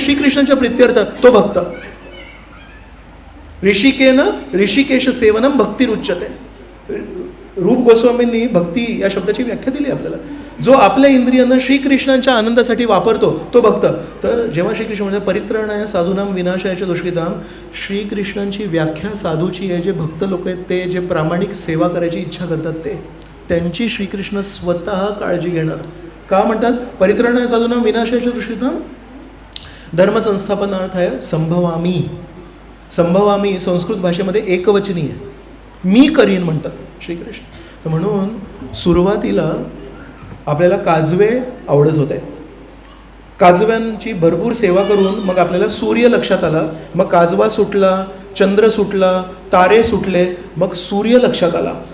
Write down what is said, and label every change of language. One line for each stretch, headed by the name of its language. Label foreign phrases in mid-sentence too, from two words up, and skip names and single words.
Marathi: श्रीकृष्णांच्या प्रित्यर्थ. तो भक्त.
Sanskrit: ऋषिकेश सेवनम भक्तिरुच्यते.
Marathi: रूप गोस्वामींनी भक्ती या शब्दाची व्याख्या दिली आपल्याला. जो आपल्या इंद्रियांना श्रीकृष्णांच्या आनंदासाठी वापरतो तो भक्त. तर जेव्हा श्रीकृष्ण म्हणजे
Sanskrit: परित्राणाय साधूनाम विनाशायाच्या दुष्कृताम,
Marathi: श्रीकृष्णांची व्याख्या साधूची आहे. जे भक्त लोक आहेत ते, जे प्रामाणिक सेवा करायची इच्छा करतात ते, त्यांची श्रीकृष्ण स्वतः काळजी घेणार. का म्हणतात
Sanskrit: परित्राणाय साधूनाम विनाशायाच्या दुष्कृताम? धर्मसंस्थापनार्थाय संभवामी.
Marathi: संभवामी संस्कृत भाषेमध्ये एकवचनी आहे, मी करीन म्हणतात श्रीकृष्ण. तर म्हणून सुरुवातीला आपल्याला काजवे आवडत होते, काजव्यांची भरपूर सेवा करून मग आपल्याला सूर्य लक्षात आला, मग काजवा सुटला, चंद्र सुटला, तारे सुटले, मग सूर्य लक्षात आला.